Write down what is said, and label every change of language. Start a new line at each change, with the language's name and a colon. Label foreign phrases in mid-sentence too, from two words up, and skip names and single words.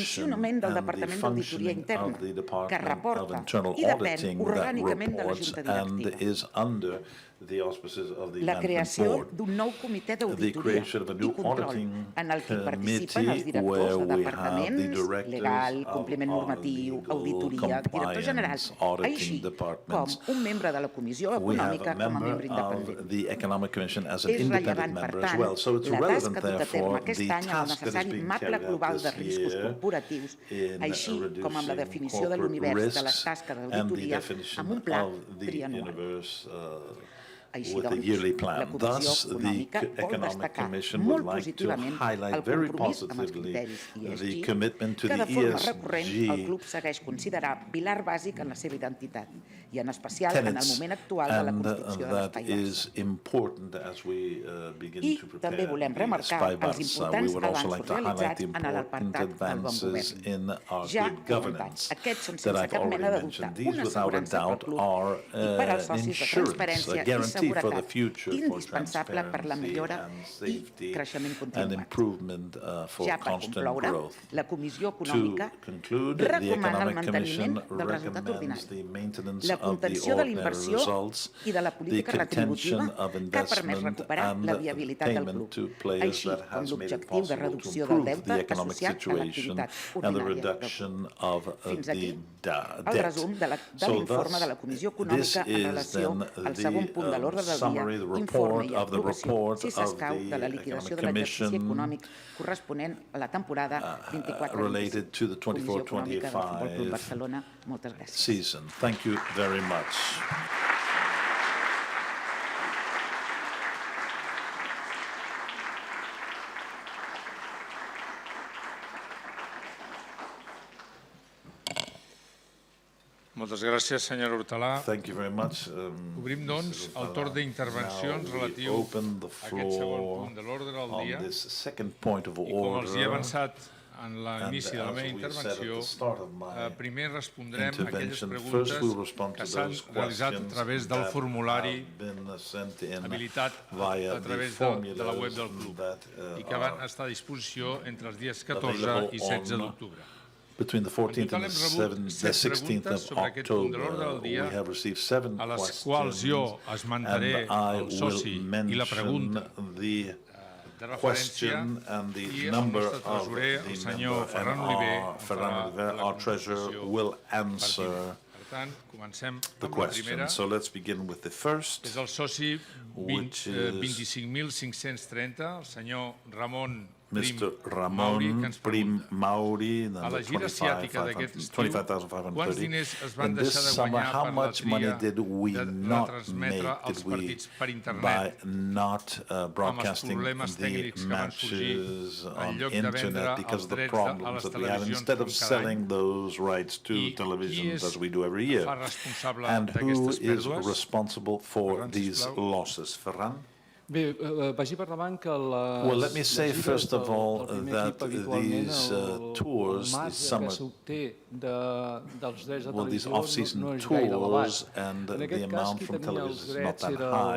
Catalan: funcionament del
English: and the
Catalan: Departament d'Auditoria
English: functioning
Catalan: Interna,
English: of the
Catalan: que
English: Department of
Catalan: reporta
English: Internal
Catalan: i depèn
English: Auditing that
Catalan: orgànicament de la
English: reports
Catalan: Junta
English: and
Catalan: Directiva.
English: is under the auspices of the
Catalan: La
English: Management
Catalan: creació
English: Board.
Catalan: d'un nou comitè
English: The
Catalan: d'auditoria
English: creation of a
Catalan: i
English: new
Catalan: control
English: auditing
Catalan: en el que participen els
English: committee
Catalan: directors
English: where
Catalan: de
English: we have the
Catalan: departaments,
English: directors
Catalan: legal,
English: of
Catalan: compliment
English: our
Catalan: normatiu,
English: legal,
Catalan: auditoria, director general,
English: compliance, auditing
Catalan: així com
English: departments.
Catalan: un membre de la Comissió
English: We have
Catalan: Econòmica
English: a
Catalan: com a
English: member
Catalan: membre independent.
English: of the Economic Commission as an
Catalan: És
English: independent
Catalan: rellevant, per
English: member as
Catalan: tant,
English: well. So it's
Catalan: la tasca
English: relevant,
Catalan: duta a terme
English: therefore,
Catalan: aquest
English: the
Catalan: any amb el
English: task that is
Catalan: necessari
English: being
Catalan: maple
English: carried out
Catalan: global de
English: this
Catalan: riscos
English: year
Catalan: corporatius,
English: in
Catalan: així com amb la
English: reducing
Catalan: definició de
English: corporate
Catalan: l'univers de les
English: risks
Catalan: tasques
English: and the
Catalan: d'auditoria
English: definition
Catalan: amb un pla
English: of the
Catalan: trianual.
English: universe
Catalan: Així
English: with a
Catalan: doncs,
English: yearly
Catalan: la
English: plan.
Catalan: Comissió
English: Thus, the
Catalan: Econòmica vol
English: Economic
Catalan: destacar
English: Commission would
Catalan: molt
English: like to
Catalan: positivament el
English: highlight very
Catalan: compromís amb els
English: positively
Catalan: criteris
English: the
Catalan: ESG,
English: commitment to
Catalan: que
English: the
Catalan: de forma recurrent el
English: ESG
Catalan: club segueix considerar pilar bàsic en la seva identitat i en especial en el
English: tenets,
Catalan: moment actual de la
English: and
Catalan: construcció de
English: that
Catalan: l'espai Barça.
English: is important as we begin
Catalan: I
English: to prepare
Catalan: també volem
English: the
Catalan: remarcar
English: Espai
Catalan: els
English: Barça. We
Catalan: importants
English: would also
Catalan: avanços
English: like to highlight
Catalan: realitzats
English: the
Catalan: en
English: important
Catalan: l'apartat del bon
English: advances
Catalan: govern.
English: in our
Catalan: Ja
English: good
Catalan: comentats,
English: governance
Catalan: aquests són
English: that
Catalan: sense
English: I've
Catalan: cap mena
English: already
Catalan: de dubte
English: mentioned. These,
Catalan: una
English: without a
Catalan: assegurança pel
English: doubt,
Catalan: club
English: are
Catalan: i per als
English: an
Catalan: socis de
English: insurance,
Catalan: transparència
English: a
Catalan: i
English: guarantee for the
Catalan: seguretat
English: future for
Catalan: indispensable per la millora
English: transparency and
Catalan: i
English: safety
Catalan: creixement
English: and
Catalan: continuat.
English: improvement for
Catalan: Ja per
English: constant
Catalan: concloure,
English: growth.
Catalan: la Comissió
English: To
Catalan: Econòmica
English: conclude, the
Catalan: recomana el
English: Economic
Catalan: manteniment
English: Commission
Catalan: del resultat
English: recommends
Catalan: ordinari,
English: the maintenance
Catalan: la
English: of the
Catalan: contenció de
English: ordinary
Catalan: l'inversió
English: results,
Catalan: i de la
English: the
Catalan: política retributiva
English: contention of
Catalan: que ha permès
English: investment
Catalan: recuperar la
English: and
Catalan: viabilitat del
English: payment
Catalan: club,
English: to players
Catalan: així
English: that
Catalan: com
English: has made it
Catalan: l'objectiu de
English: possible to
Catalan: reducció del
English: improve the
Catalan: deute
English: economic
Catalan: associat a
English: situation
Catalan: l'activitat
English: and the
Catalan: ordinària del club.
English: reduction of
Catalan: Fins aquí
English: the
Catalan: el
English: debt.
Catalan: resum de
English: So
Catalan: l'informe
English: thus,
Catalan: de la Comissió
English: this
Catalan: Econòmica en
English: is
Catalan: relació
English: then
Catalan: al segon punt de l'ordre del dia,
English: summary, the
Catalan: informe
English: report
Catalan: i
English: of the
Catalan: aprovació,
English: report
Catalan: si
English: of
Catalan: s'escau,
English: the
Catalan: de la liquidació de
English: Economic
Catalan: l'exercici
English: Commission
Catalan: econòmic corresponent a la temporada 24-25.
English: related to the
Catalan: Comissió Econòmica del Futbol Club
English: 24-25
Catalan: Barcelona. Moltes gràcies.
English: season. Thank you very much.
Catalan: Moltes gràcies, senyora Hortalà.
English: Thank you very much.
Catalan: Obrim, doncs, el torn d'intervencions
English: Now we
Catalan: relatiu
English: open the
Catalan: a aquest segon
English: floor
Catalan: punt de l'ordre del
English: on
Catalan: dia.
English: this second point of
Catalan: I com els hi he
English: order.
Catalan: avançat en l'inici de la
English: And
Catalan: meva
English: as we said at
Catalan: intervenció,
English: the start of my
Catalan: primer respondrem a aquelles
English: intervention, first
Catalan: preguntes
English: we'll respond
Catalan: que
English: to
Catalan: s'han
English: those
Catalan: realitzat a
English: questions
Catalan: través del
English: that
Catalan: formulari
English: have been sent in
Catalan: habilitat
English: via
Catalan: a través
English: the
Catalan: de la web del
English: formulas
Catalan: club
English: that
Catalan: i que van
English: are
Catalan: estar a disposició entre els dies 14
English: available
Catalan: i 16
English: on
Catalan: d'octubre.
English: between the 14th
Catalan: total
English: and
Catalan: hem rebut
English: the
Catalan: 7
English: 16th
Catalan: preguntes
English: of
Catalan: sobre aquest punt de l'ordre
English: October.
Catalan: del dia,
English: We have received 7
Catalan: a les
English: questions,
Catalan: quals jo esmentaré
English: and I
Catalan: el soci
English: will
Catalan: i la pregunta
English: mention the
Catalan: de referència
English: question and the
Catalan: i el
English: number
Catalan: nostre
English: of
Catalan: tresorer,
English: the
Catalan: el senyor
English: member,
Catalan: Ferran
English: and
Catalan: Oliver,
English: our
Catalan: en
English: Ferran
Catalan: farà
English: Oliver,
Catalan: la
English: our treasurer,
Catalan: contestació
English: will
Catalan: pertinent.
English: answer
Catalan: Per tant, comencem
English: the
Catalan: amb la
English: question.
Catalan: primera.
English: So let's begin with the first.
Catalan: És el soci
English: Which is
Catalan: 25.530, el senyor Ramon
English: Mr.
Catalan: Prim Mauri, que
English: Ramon
Catalan: ens
English: Prim
Catalan: pregunta:
English: Mauri,
Catalan: a la
English: number
Catalan: gira asiàtica d'aquest estiu,
English: 25,530.
Catalan: quants diners es van
English: In this
Catalan: deixar de
English: summer,
Catalan: guanyar
English: how
Catalan: per la
English: much money
Catalan: tria
English: did we
Catalan: de
English: not
Catalan: retransmetre
English: make,
Catalan: els
English: did we,
Catalan: partits per
English: by
Catalan: internet
English: not broadcasting
Catalan: problemes
English: the
Catalan: tècnics que van sorgir
English: matches
Catalan: en
English: on
Catalan: lloc de vendre
English: internet because
Catalan: els
English: of the
Catalan: drets a
English: problems
Catalan: les
English: that we have,
Catalan: televisions
English: instead of
Catalan: com cada
English: selling
Catalan: any?
English: those rights to
Catalan: I qui
English: televisions
Catalan: és
English: as we do every year?
Catalan: fa responsable
English: And who
Catalan: d'aquestes
English: is
Catalan: pèrdues?
English: responsible for
Catalan: Ferran,
English: these
Catalan: sisplau.
English: losses? Ferran? Well, let me say first of all that these tours, these summer, these off-season tours, and the amount from television is not that high.